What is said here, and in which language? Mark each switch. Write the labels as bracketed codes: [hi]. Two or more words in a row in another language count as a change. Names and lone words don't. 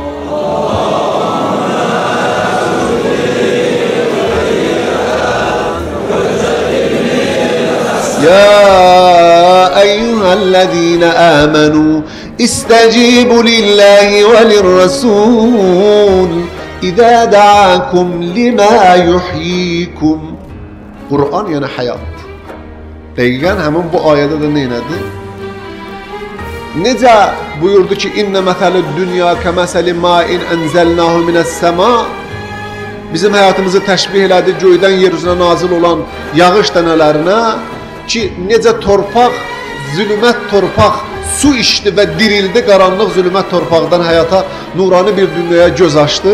[ar] يا أيها الذين آمنوا استجيبوا لله وللرسول إذا دعاكم لما يحييكم. [az] Qur'an yəni həyat. Dəqiqən həmin bu ayədə də neynədir? Necə buyurdu ki, [ar] إنما مثل الدنيا كمثل ماء أنزلناه من السماء. [az] Bizim həyatımızı təşbih elədi göydən yer üzünə nazil olan yağış dənələrinə ki, necə torpaq, zülmət torpaq su içdi və dirildi, qaranlıq zülmət torpaqdan həyata nurani bir dünyaya göz açdı.